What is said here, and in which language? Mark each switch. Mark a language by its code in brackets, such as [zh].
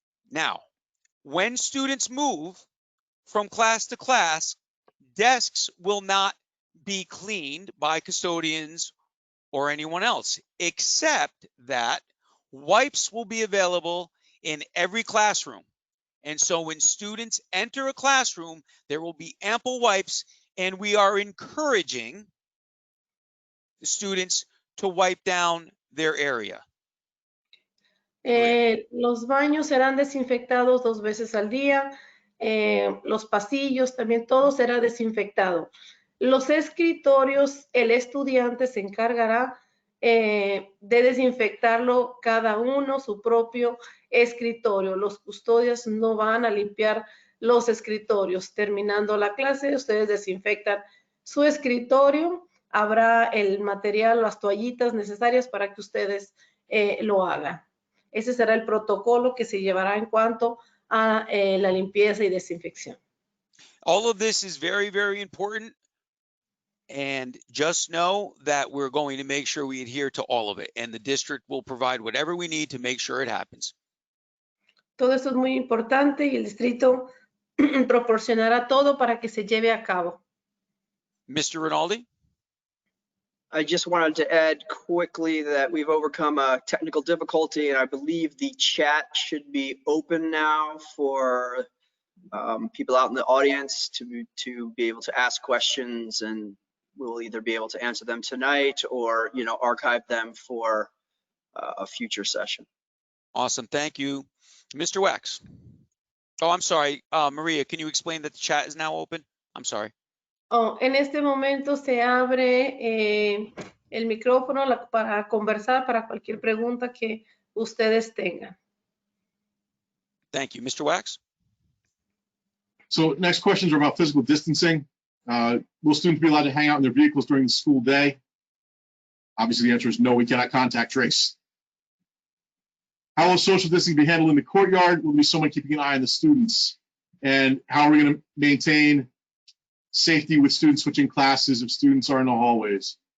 [en] Now, when students move from class to class, desks will not be cleaned by custodians or anyone else, except that wipes will be available in every classroom. And so when students enter a classroom, there will be ample wipes, and we are encouraging the students to wipe down their area. [es] Los baños serán desinfectados 2 veces al día, los pasillos también, todo será desinfectado. Los escritorios, el estudiante se encargará de desinfectarlo cada uno, su propio escritorio. Los custodios no van a limpiar los escritorios. Terminando la clase, ustedes desinfectan su escritorio. Habrá el material, las toallitas necesarias para que ustedes lo hagan. Ese será el protocolo que se llevará en cuanto a la limpieza y desinfección. [en] All of this is very, very important. And just know that we're going to make sure we adhere to all of it. And the district will provide whatever we need to make sure it happens. [es] Todo esto es muy importante y el distrito proporcionará todo para que se lleve a cabo. [en] Mr. Rinaldi? I just wanted to add quickly that we've overcome a technical difficulty, and I believe the chat should be open now for people out in the audience to be able to ask questions, and we'll either be able to answer them tonight or, you know, archive them for a future session. Awesome, thank you. Mr. Wax. Oh, I'm sorry, Maria, can you explain that the chat is now open? I'm sorry. [es] Oh, en este momento se abre el micrófono para conversar, para cualquier pregunta que ustedes tengan. [en] Thank you. Mr. Wax? So next questions are about physical distancing. Will students be allowed to hang out in their vehicles during the school day? Obviously, the answer is no, we cannot contact trace. How will social distancing be handled in the courtyard? Will there be someone keeping an eye on the students? And how are we going to maintain safety with students switching classes if students are in the hallways?